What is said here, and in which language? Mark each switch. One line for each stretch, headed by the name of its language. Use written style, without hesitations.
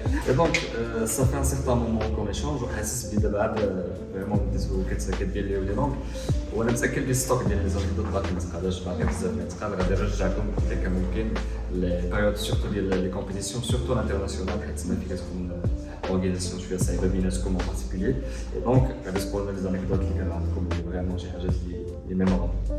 French: Et donc, ça fait un certain moment qu'on échange,
Arabic: وحاسس بلي دابا vraiment بديتو كدير لي ولي دونك وانا متاكد بلي الستوك ديال لي زانفيديو باقي متقاداش باقي بزاف ما يتقاد غادي نرجعكم اذا كان ممكن لي بيريود سورتو ديال لي كومبيتيسيون سورتو الانترناسيونال حيت تما فين كتكون organisation شويه صعيبه بيناتكم
French: en particulier. Et donc
Arabic: غادي تقولوا لنا les anecdotes اللي كانوا عندكم اللي vraiment شي حاجات اللي ميمورابل.